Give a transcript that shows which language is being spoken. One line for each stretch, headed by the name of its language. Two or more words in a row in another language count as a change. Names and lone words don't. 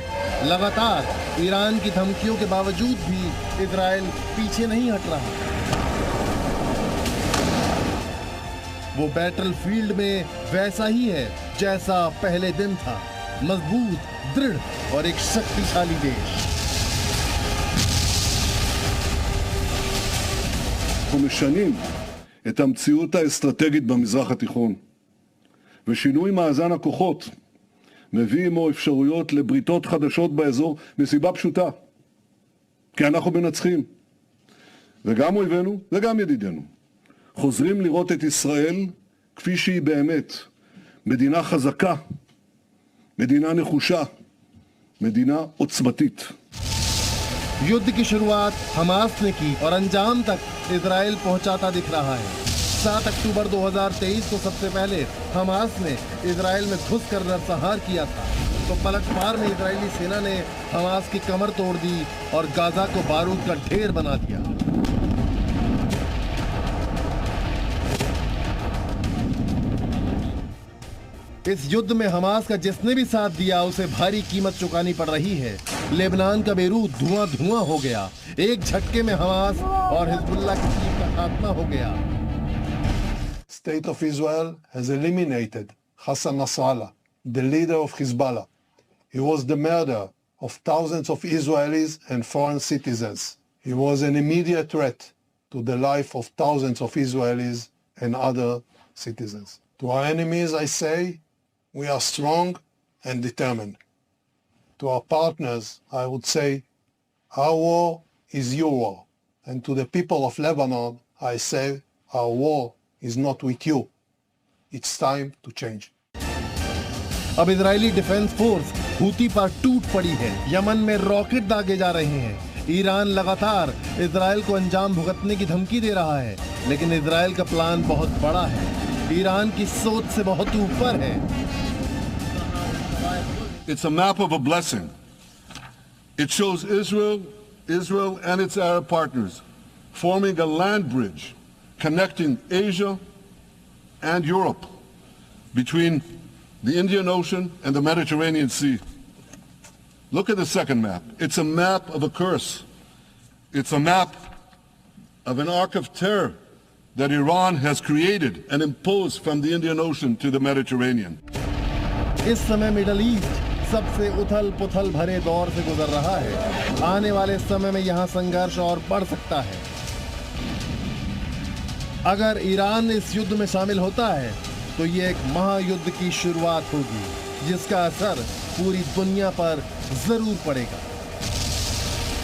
Hindi: लगातार ईरान की धमकियों के बावजूद भी इजराइल पीछे नहीं हट रहा। वो बैटलफील्ड में वैसा ही है जैसा पहले दिन था, मजबूत, दृढ़ और एक शक्तिशाली देश।
Hebrew: אנחנו משנים את המציאות האסטרטגית במזרח התיכון, ושינוי מאזן הכוחות מביא עמו אפשרויות לבריתות חדשות באזור מסיבה פשוטה, כי אנחנו מנצחים. וגם אויבינו וגם ידידינו חוזרים לראות את ישראל כפי שהיא באמת, מדינה חזקה, מדינה נחושה, מדינה עוצמתית.
Hindi: युद्ध की शुरुआत हमास ने की और अंजाम तक इजराइल पहुंचाता दिख रहा है। 7 अक्टूबर 2023 को सबसे पहले हमास ने इजराइल में घुसकर नरसंहार किया था, तो पलटवार में इजरायली सेना ने हमास की कमर तोड़ दी और गाजा को बारूद का ढेर बना दिया। इस युद्ध में हमास का जिसने भी साथ दिया उसे भारी कीमत चुकानी पड़ रही है। लेबनान का बेरूत धुआं धुआं हो गया। एक झटके में हमास और हिजबुल्लाह की टीम का खात्मा हो गया।
English: State of Israel has eliminated Hassan Nasrallah, the leader of Hezbollah. He was the murderer of thousands of Israelis and foreign citizens. He was an immediate threat to the life of thousands of Israelis and other citizens. To our enemies, I say, we are strong and determined. To our partners, I would say, our war is your war. And to the people of Lebanon, I say, our war is not with you. It's time to change.
Hindi: अब इजरायली डिफेंस फोर्स हूती पर टूट पड़ी है। यमन में रॉकेट दागे जा रहे हैं। ईरान लगातार इजरायल को अंजाम भुगतने की धमकी दे रहा है, लेकिन इजरायल का प्लान बहुत बड़ा है, ईरान की सोच से बहुत ऊपर है।
English: It's a map of a blessing. It shows Israel and its Arab partners forming a land bridge connecting Asia and Europe between the Indian Ocean and the Mediterranean Sea. Look at the second map. It's a map of a curse. It's a map of an arc of terror that Iran has created and imposed from the Indian Ocean to the Mediterranean.
Hindi: इस समय मिडल ईस्ट सबसे उथल पुथल भरे दौर से गुजर रहा है। आने वाले समय में यहाँ संघर्ष और बढ़ सकता है। अगर ईरान इस युद्ध में शामिल होता है तो ये एक महायुद्ध की शुरुआत होगी, जिसका असर पूरी दुनिया पर जरूर पड़ेगा।